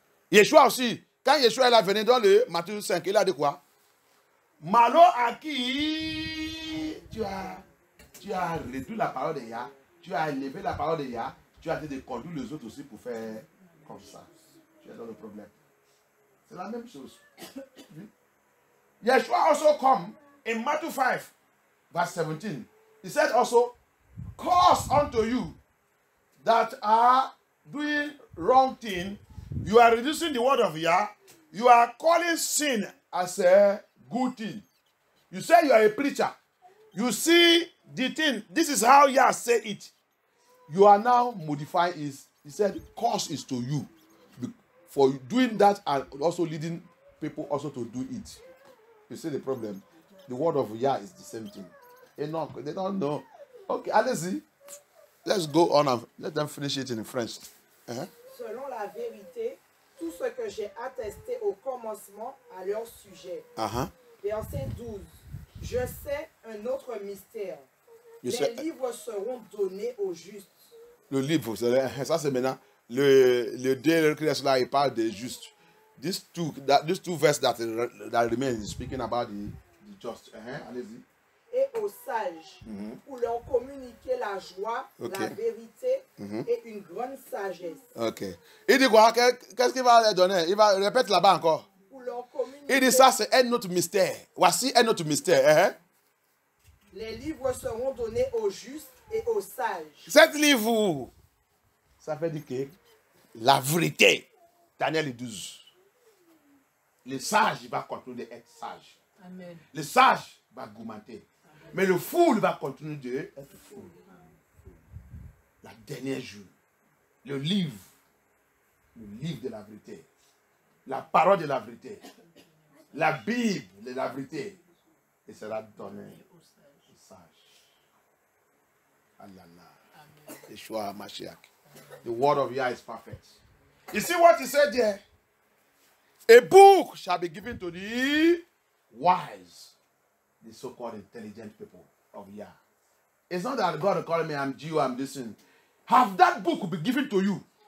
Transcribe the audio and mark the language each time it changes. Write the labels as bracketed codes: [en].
[fr] Yeshua aussi, quand Yeshua est venu dans le Matthieu 5, il a dit quoi? Malo à qui tu as réduit la parole de Yah, tu as élevé la parole de Yah, tu as dit de conduire les autres aussi pour faire comme ça. Tu es dans le problème. C'est la même chose. [en] Yeshua also come in Matthew 5, verse 17. He said also, curse unto you that are doing wrong thing. You are reducing the word of Yah. You are calling sin as a good thing. You say you are a preacher. You see the thing. This is how Yah said it. You are now modifying it. He said, curse is to you for doing that and also leading people also to do it. You see the problem? The word of Yah is the same thing. Enoch, they don't know. Okay, [fr] allez-y. [en] Let's go on and let them finish it in French. [fr] Selon la vérité, tout ce que j'ai attesté au commencement à leur sujet. Verset 12. Je sais un autre mystère. Les livres seront donnés aux justes. Le livre, ça c'est maintenant. Le deux là, il parle des justes. [en] These two verses that remain is speaking about the just. [fr] Allez-y. Et aux sages, pour leur communiquer la joie, la vérité et une grande sagesse. Ok. Il dit quoi? Qu'est-ce qu'il va leur donner? Il va répéter là-bas encore. Pour leur communiquer. Il dit ça, c'est un autre mystère. Voici un autre mystère. Les livres seront donnés aux justes et aux sages. Cet livre, ça veut dire que la vérité, Daniel 12. Le sage, il va continuer d'être sage. Amen. Le sage va augmenter. Mais le fou, il va continuer d'être fou. La dernière jour, le livre de la vérité, la parole de la vérité, la Bible de la vérité, et sera donné aux sages. Allah. Yeshua Mashiach. [en] The word of Yah is perfect. You see what he said there? A book shall be given to the wise, the so-called intelligent people of Yah. It's not that God will call me, I'm Jew, I'm this thing. Have that book be given to you.